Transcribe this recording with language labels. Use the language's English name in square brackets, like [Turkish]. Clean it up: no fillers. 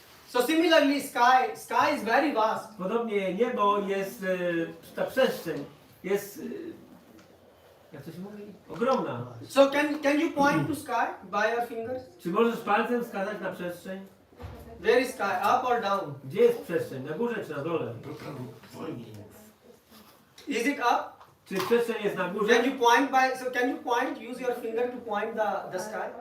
[English] So similarly, sky is very vast. [Polish] Podobnie niebo jest, ta przestrzeń jest, jak to się mówi? Ogromna. [English] So can you point to sky by your fingers? [Polish] Czy możesz palcem wskazać na przestrzeń? [English] Where is sky? Up or down? [Polish] Gdzie jest przestrzeń? Na górze czy na dole? Wolniej. [English] Is it up? [Polish] Czy przestrzeń jest na górze? [English] Can you point can you point? Use your finger to point the sky.